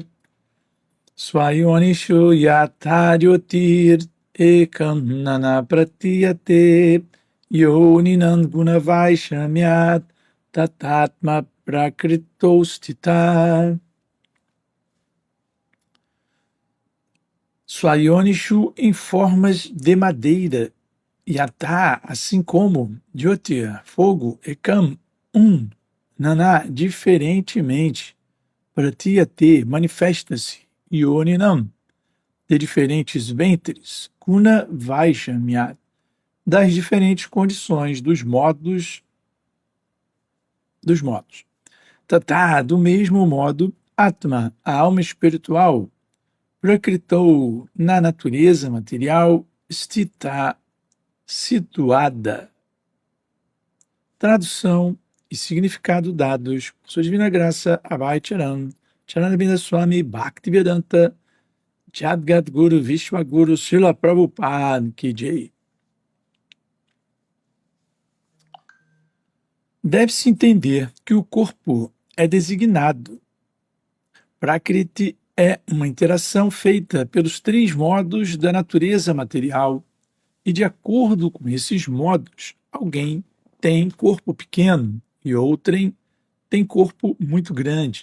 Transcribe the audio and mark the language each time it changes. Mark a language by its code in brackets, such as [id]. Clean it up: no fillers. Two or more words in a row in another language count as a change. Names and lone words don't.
[sa] Swayonishu yatha jyotir ekanana pratiyate yoninan guna vaishamyat tatatma prakritostita. [pt] Swayonishu em formas de madeira, Yatha, assim como, Jyotir, fogo, [sa] Ekam, Naná, [pt] diferentemente, Pratyate, manifesta-se, Yoninam, de diferentes ventres, [sa] Guna Vaishamyat, [pt] das diferentes condições, dos modos. Tatá, do mesmo modo, Atma, a alma espiritual, Prakritou, na natureza material, Stita, situada. Tradução e significado dados por sua divina graça, Abhay Charan, Charanabinda Swami Bhaktivedanta, Jadgat Guru Vishwaguru Srila Prabhupada [hi] Ki Jai. [pt] Deve-se entender que o corpo é designado. Prakriti é uma interação feita pelos três modos da natureza material, e de acordo com esses modos, alguém tem corpo pequeno e outrem tem corpo muito grande.